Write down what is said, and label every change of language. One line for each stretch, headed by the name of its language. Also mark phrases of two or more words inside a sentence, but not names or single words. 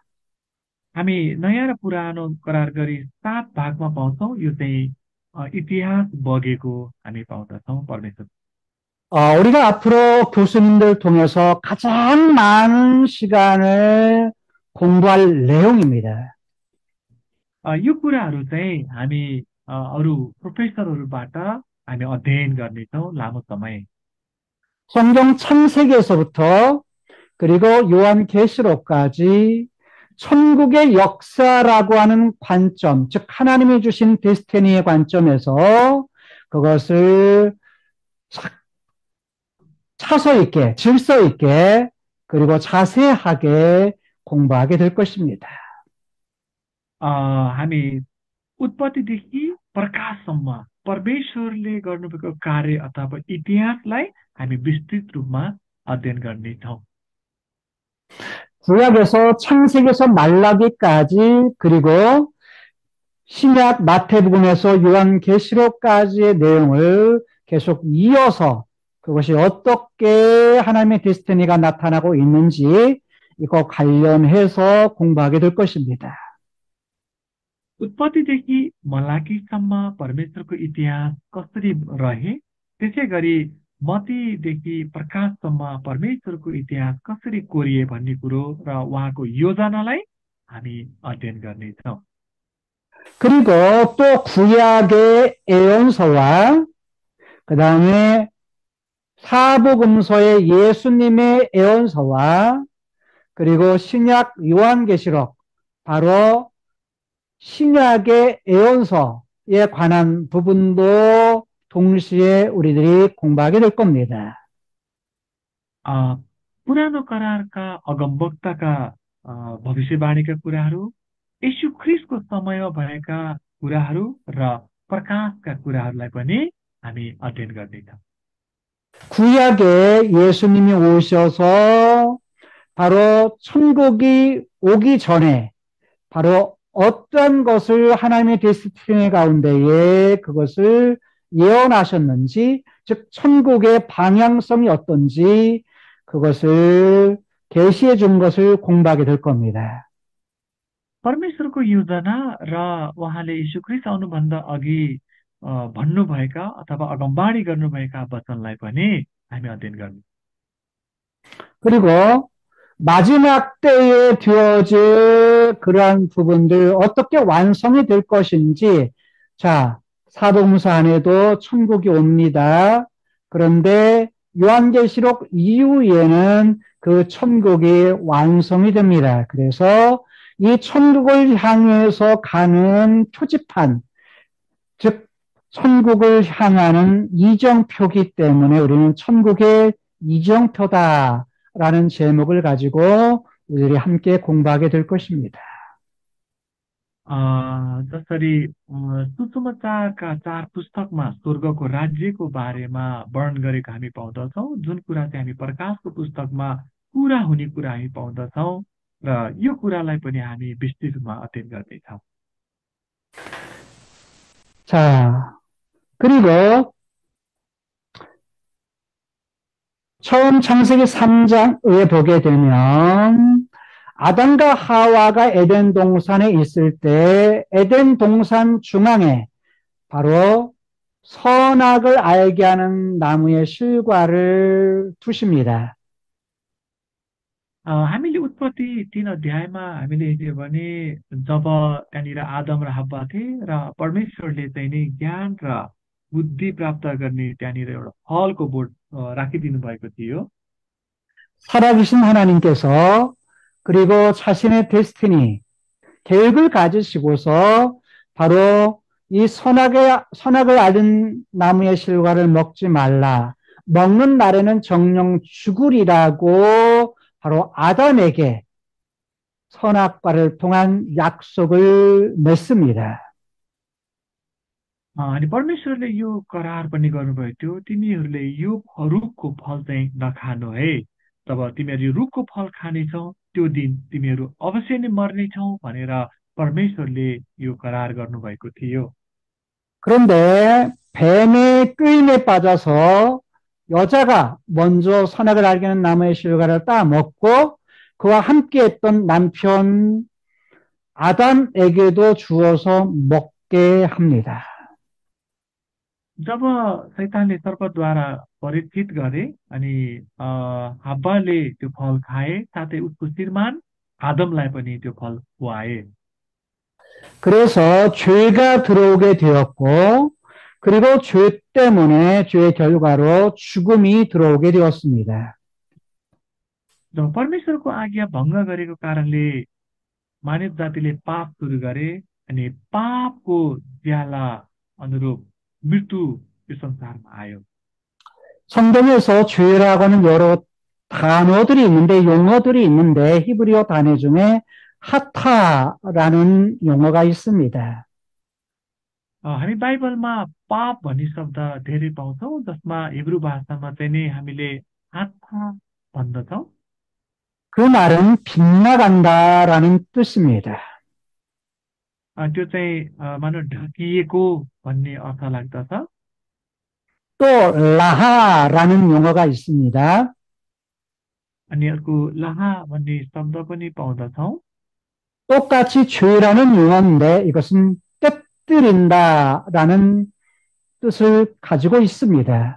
Nepali: हामी नयाँ र पुरानो करार गरी 7 भागमा पाउँछौँ। यो चाहिँ इतिहास बगेको हामी पाउँदछौँ परमेश्वर।
Korean: 우리가 앞으로 교수님들 통해서 가장 많은 시간을 공부할 내용입니다.
Nepali: यो कुराहरू चाहिँ हामी अरू प्रोफेसरहरूबाट हामी अध्ययन गर्नेछौँ लामो समय।
Korean: 성경 창세기에서부터 그리고 요한계시록까지 천국의 역사라고 하는 관점, 즉 하나님이 주신 데스티니의 관점에서 그것을 차서 있게, 질서 있게 그리고 자세하게 공부하게 될 것입니다.
Nepali: हामी उत्पत्तिदेखि प्रकाशसम्म परमेश्वरले गर्नुभएको कार्य अथवा इतिहासलाई हामी विस्तृत रूपमा अध्ययन गर्नेछौँ।
Korean: 구약에서 창세기에서 말라기까지 그리고 신약 마태복음에서 요한계시록까지의 내용을 계속 이어서 그것이 어떻게 하나님의 데스티니가 나타나고 있는지 이거 관련해서 공부하게 될 것입니다.
Nepali: उत्पत्तिदेखि मलाकीसम्म परमेश्वरको इतिहास कसरी रहे, त्यसै गरी मतीदेखि प्रकाशसम्म परमेश्वरको इतिहास कसरी कोरिए भन्ने कुरो र उहाँको योजनालाई हामी अध्ययन गर्नेछौँ।
Korean: 그리고 또 구약의 예언서와 그 다음에 사복음서의 예수님의 예언서와 그리고 신약 요한계시록 바로 신약의 예언서에 관한 부분도 동시에 우리들이 공부하게 될 겁니다.
Nepali: अ, पुरानो करारका अगमवक्ताका भविष्यवाणीका कुराहरू, यीशु ख्रिस्टको समयमा भएका कुराहरू र प्रकाशका कुराहरूलाई पनि हामी अध्ययन गर्नेछौँ।
Korean: 구약에 예수님이 오셔서 바로 천국이 오기 전에 바로 어떤 것을 하나님의 데스티니 가운데에 그것을 예언하셨는지, 즉 천국의 방향성이 어떤지 그것을 계시해 준 것을 공부하게 될 겁니다.
Nepali: परमेश्वरको योजना र उहाँले यीशु ख्रिस्ट आउनुभन्दा अघि भन्नुभएका अथवा अगमबाणी गर्नुभएका वचनलाई पनि हामी अध्ययन गर्छौँ।
Korean: 그리고 마지막 때에 되어질 그러한 부분들 어떻게 완성이 될 것인지, 자, 사복음서 안에도 천국이 옵니다. 그런데 요한계시록 이후에는 그 천국이 완성이 됩니다. 그래서 이 천국을 향해서 가는 표지판, 즉 천국을 향하는 이정표기 때문에 우리는 천국의 이정표다라는 제목을 가지고 우리들이 함께 공부하게 될 것입니다.
Nepali: जसरी सुसमाचारका 4 पुस्तकमा स्वर्गको राज्यको बारेमा वर्णन गरेको हामी पाउँदछौँ, जुन कुरा चाहिँ हामी प्रकाशको पुस्तकमा पुरा हुने कुरा हामी पाउँदछौँ र यो कुरालाई पनि हामी विस्तृत रूपमा अध्ययन गर्दैछौँ।
Korean: 자, 그리고 처음 창세기 3장에 보게 되면 아담과 하와가 에덴 동산에 있을 때 에덴 동산 중앙에 바로 선악을 알게 하는 나무의 실과를 두십니다.
Nepali: हामीले उत्पत्ति 3 अध्यायमा हामीले हेर्यो भने जब त्यहाँनिर आदम र हव्वा थिए र परमेश्वरले चाहिँ नि ज्ञान र बुद्धि प्राप्त गर्ने त्यहाँनिर एउटा फलको बोट राखिदिनु भएको थियो।
Korean: 살아계신 하나님께서 그리고 자신의 데스티니, 계획을 가지시고서 바로 이 선악을 아는 나무의 실과를 먹지 말라. 먹는 날에는 정령 죽으리라고 바로 아담에게 선악과를 통한 약속을 맺습니다.
Nepali: अनि परमेश्वरले यो करार पनि गर्नुभएको थियो, तिमीहरूले यो रुखको फल चाहिँ नखानु है, तब तिमीहरू यो रुखको फल खानेछौ त्यो दिन तिमीहरू अवश्य नै मर्नेछौ भनेर परमेश्वरले यो करार गर्नुभएको थियो।
Korean: 그런데 뱀의 꾀임에 빠져서 여자가 먼저 선악을 알게 하는 나무의 실과를 따먹고 그와 함께했던 남편 아담에게도 주어서 먹게 합니다.
Nepali: जब शैतानले सर्पद्वारा परीक्षित गरे अनि हव्वाले त्यो फल खाए, साथै उसको श्रीमान आदमलाई पनि त्यो फल खुवाए।
Korean: 그래서 죄가 들어오게 되었고 그리고 죄 때문에 죄의 결과로 죽음이 들어오게 되었습니다.
Nepali: जब परमेश्वरको आज्ञा भङ्ग गरेको कारणले मानव जातिले पाप सुरु गरे अनि पापको ज्याला अनुरूप मृत्यु यो संसारमा आयो।
Korean: 성경에서 죄라고 하는 여러 단어들이 있는데, 용어들이 있는데, 히브리어 단어 중에 하타라는 용어가 있습니다.
Nepali: हामी बाइबलमा पाप भन्ने शब्द धेरै पाउँछौँ जसमा हिब्रू भाषामा चाहिँ नि हामीले आत्मा भन्दछौँ।
Korean: 그 말은 빗나간다라는 뜻입니다.
Nepali: त्यो चाहिँ मानव ढाकिएको भन्ने अर्थ लाग्दछ।
Korean: 또 라하라는 용어가 있습니다.
Nepali: अनि अर्को लाहा भन्ने शब्द पनि पाउँदछौँ।
Korean: 똑같이 죄라는 용어인데 이것은 깨뜨린다라는 뜻을 가지고 있습니다.